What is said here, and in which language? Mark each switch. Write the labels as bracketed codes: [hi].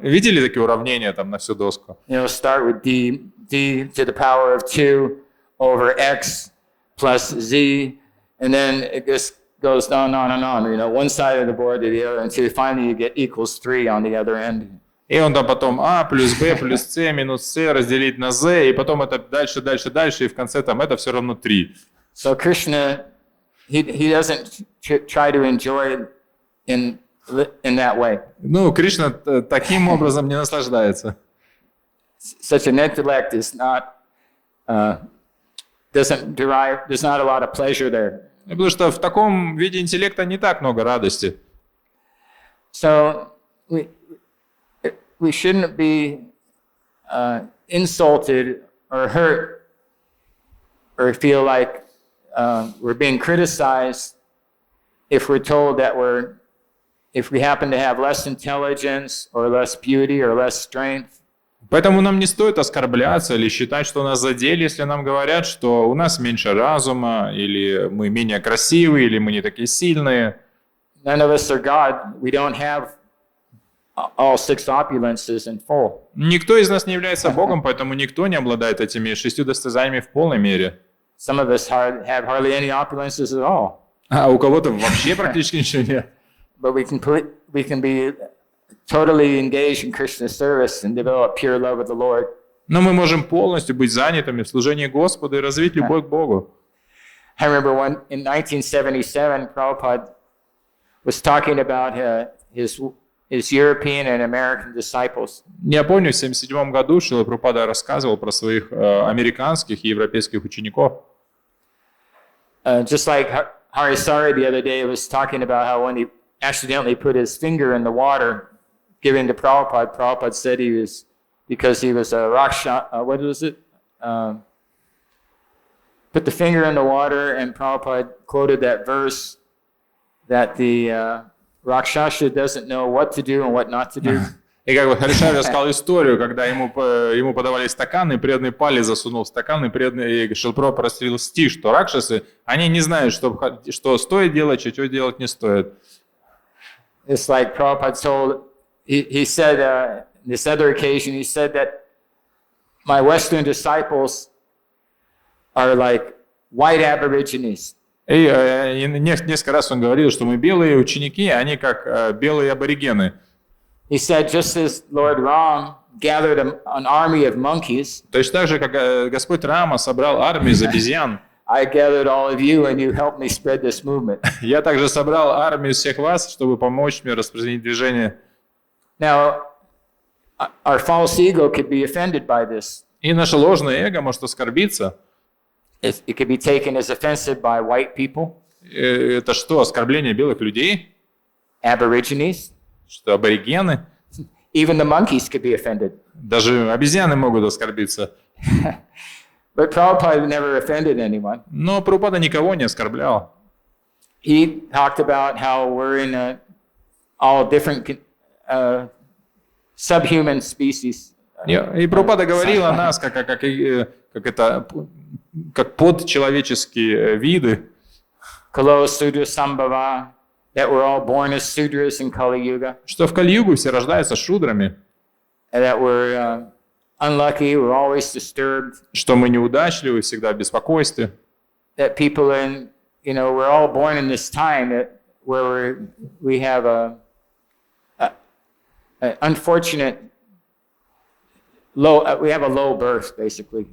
[ru] Видели такие уравнения там на всю доску? [en] Start with d to the power of 2 over x plus z, and then it just goes on and on. One side of the board to the other, until finally you get equals 3 on the other end. [ru] И он там потом а плюс b плюс c минус c разделить на z, и потом это дальше, и в конце там это все равно 3. [en] So Krishna, he doesn't try to enjoy in that way. [ru] Ну, Кришна таким образом не наслаждается. [en] Such an intellect is not there's not a lot of pleasure there. [ru] Потому что в таком виде интеллекта не так много радости. [en] So we shouldn't be insulted or hurt or feel like we're being criticized if we're told that if we happen to have less intelligence or less beauty or less strength. [ru] Поэтому нам не стоит оскорбляться или считать, что нас задели, если нам говорят, что у нас меньше разума, или мы менее красивые, или мы не такие сильные. [en] None of us are God. We don't have all 6 opulences in full. [ru] Никто из нас не является Богом, поэтому никто не обладает этими 6 достояниями в полной мере. [en] Some of us have hardly any opulences at all. [ru] А у кого-то вообще практически ничего нет. [en] But we can be totally engaged in Krishna's service and develop pure love of the Lord. [ru] Но мы можем полностью быть занятыми в служении Господу и развить любовь к Богу. [en] I remember in 1977, Prabhupada was talking about his European and American disciples. [ru] Я помню, в 1977 году Шрила Прабхупада рассказывал про своих американских и европейских учеников. [en] Just like Harisari the other day was talking about how when he accidentally put his finger in the water given to Prabhupada, Prabhupada said because he was a Raksha, what was it? Put the finger in the water, and Prabhupada quoted that verse that the Rakshasa doesn't know what to do and what not to do. [ru] И как бы Харишари рассказал историю, когда ему подавали стакан, и преданный палец засунул в стакан, и Шрила Прабхупада прострелил стих, что ракшасы, они не знают, что стоит делать, а что делать не стоит. [en] It's like Prabhupada told, he said, this other occasion, he said that my Western disciples are like white aborigines. [ru] И несколько раз он говорил, что мы белые ученики, они как белые аборигены. [en] He said, just as Lord Ram gathered an army of monkeys, [ru] Точно так же, как Господь Рама собрал армию из обезьян, [en] I gathered all of you and you helped me spread this movement. [ru] я также собрал армию всех вас, чтобы помочь мне распространить движение. [en] Now, our false ego could be offended by this. [ru] И наше ложное эго может оскорбиться. [en] It could be taken as offensive by white people. [ru] Это что, оскорбление белых людей? [en] Aborigines. [ru] Что, аборигены? [en] even the monkeys could be offended. [ru] Даже обезьяны могут оскорбиться. [en] But Prabhupada never offended anyone. [ru] Но Прабхупада никого не оскорблял. [en] He talked about how we're in all different subhuman species. [ru] И Прабхупада говорил о нас как подчеловеческие виды. [sa] Kalo Sudra Sambhava, [en] that we're all born as Sudras in Kali Yuga. [ru] Что в Кали-югу все рождаются шудрами. [en] And that we're unlucky, we're always disturbed. [ru] Что мы неудачливы, всегда в беспокойстве. [en] That people in, we're all born in this time where we have a unfortunate we have a low birth, basically.